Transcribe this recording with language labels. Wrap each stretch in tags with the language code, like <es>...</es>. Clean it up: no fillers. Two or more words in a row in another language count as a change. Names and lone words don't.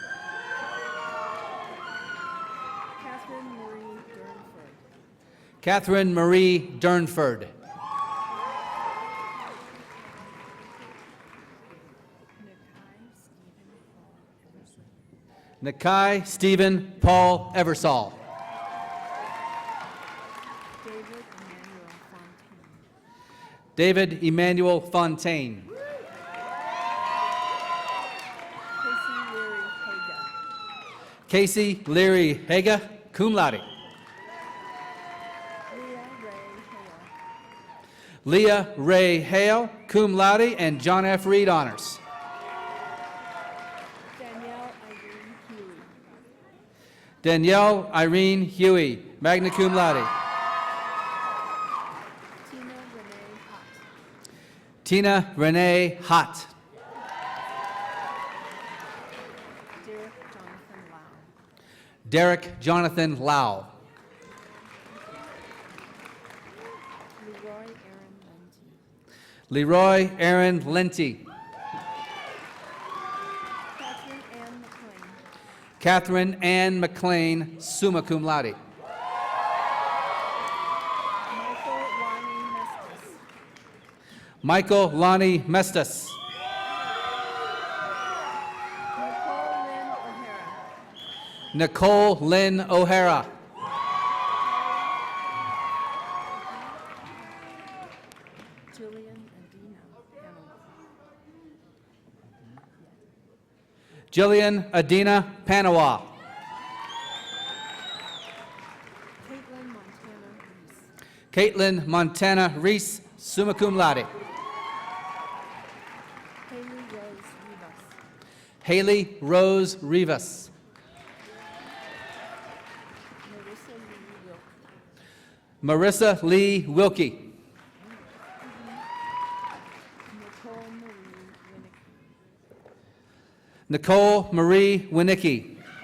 <en>Catherine Marie Durnford. Nakai Stephen Paul Eversole. David Emmanuel Fontaine. Casey Leary Haga,</en> <la>cum laude.</la> <en>Leah Ray Hale,</en> <la>cum laude,</la> <en>and John F. Reed honors. Danielle Irene Huey,</en> <la>magna cum laude.</la> <en>Tina Renee Hott. Derek Jonathan Lau. Leroy Aaron Lenty. Catherine Ann McLean,</en> <la>summa cum laude.</la> <en>Michael Lonnie Mestas. Nicole Lynn O'Hara. Jillian Adina Panawa. Caitlin Montana Reese,</en> <la>summa cum laude.</la> <en>Haley Rose Rivas. Marissa Lee Wilkie. Nicole Marie Winicki.</en>